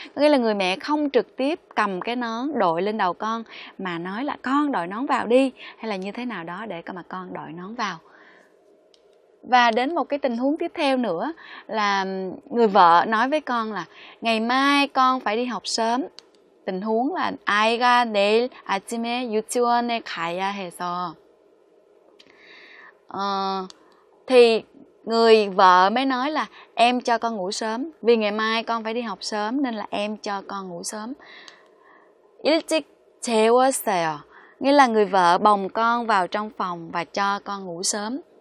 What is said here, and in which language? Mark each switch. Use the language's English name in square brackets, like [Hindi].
[Vietnamese] Có nghĩa là người mẹ không trực tiếp cầm cái nón đội lên đầu con, mà nói là con đội nón vào đi, hay là như thế nào đó để mà con đội nón vào. Và đến một cái tình huống tiếp theo nữa là người vợ nói với con là ngày mai con phải đi học sớm. Tình huống là [Korean] 아이가 내일 아침에 유치원에 가야 해서. [Vietnamese] Thì người vợ mới nói là em cho con ngủ sớm, vì ngày mai con phải đi học sớm nên là em cho con ngủ sớm. [Korean] 일찍 재웠어요. [Vietnamese] Nghĩa là người vợ bồng con vào trong phòng và cho con ngủ sớm.